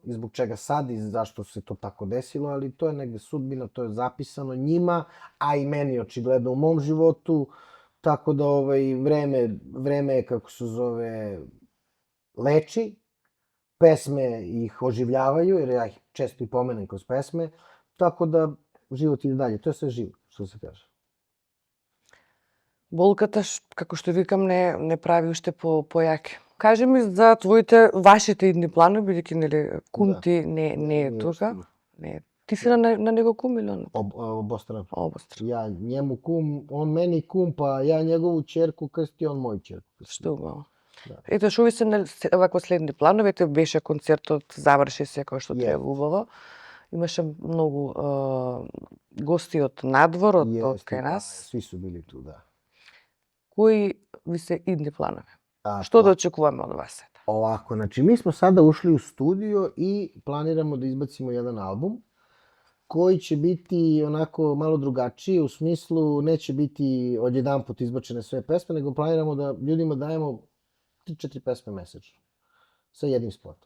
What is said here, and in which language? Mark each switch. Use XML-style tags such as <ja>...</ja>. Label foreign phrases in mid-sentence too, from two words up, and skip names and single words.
<sr>i zbog čega sad i zašto se to tako desilo, ali to je negde sudbina, to je zapisano njima, a i meni očigledno u mom životu, tako da vreme je, kako se zove, leči, pesme ih oživljavaju, jer ja ih često i pomenem kroz pesme, tako da život ide dalje, to je sve živo, što se kaže.</sr> <mk>Болката, како што викам, не прави уште појаке. Кажи ми за вашите идни планови, бидејќи нели кум ти не е тука. Не. Ти си на него кум или он? Обострано. Обострано.</mk> <sr>Ja njemu kum, on meni kum, pa ja njegovu ćerku krsti, on moju ćerku krsti.</sr> <mk>Што убаво. Ето шо ви се вако следни планови, ете беше концертот, заврши се како што треба убаво. Имаше многу гости од надвор, од кај нас.</mk> <sr>Svi su bili tu, da.</sr> <mk>Кои ви се идни планови? Што да очекуваме од вас?</mk> <sr>Ovako, znači mi smo sada ušli u studio i planiramo da izbacimo jedan album koji će biti onako malo drugačiji, u smislu neće biti odjedanput izbačene sve pesme, nego planiramo da ljudima dajemo 3-4 pesme mesečno sa jednim spotom.</sr>